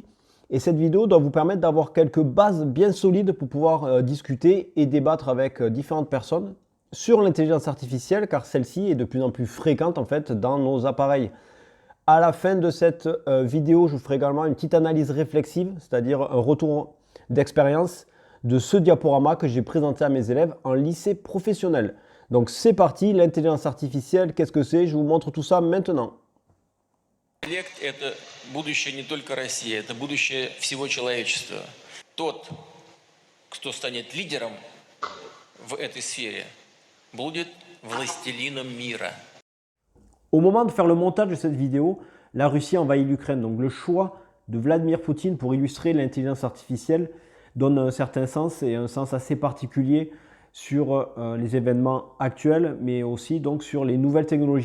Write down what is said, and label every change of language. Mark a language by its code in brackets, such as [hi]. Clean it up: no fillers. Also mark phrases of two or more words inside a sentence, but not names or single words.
[fr] Et cette vidéo doit vous permettre d'avoir quelques bases bien solides pour pouvoir discuter et débattre avec différentes personnes sur l'intelligence artificielle, car celle-ci est de plus en plus fréquente en fait dans nos appareils. À la fin de cette vidéo, je vous ferai également une petite analyse réflexive, c'est-à-dire un retour d'expérience de ce diaporama que j'ai présenté à mes élèves en lycée professionnel. Donc c'est parti, l'intelligence artificielle, qu'est-ce que c'est? Je vous montre tout ça maintenant. [ru] Интеллект– это будущее не только России, это будущее всего человечества. Тот, кто станет лидером в этой сфере, будет властелином мира. [fr] Au moment de faire le montage de cette vidéo, la Russie envahit l'Ukraine. Donc le choix de Vladimir Poutine pour illustrer l'intelligence artificielle donne un certain sens et un sens assez particulier sur les événements actuels, mais aussi donc sur les nouvelles technologies.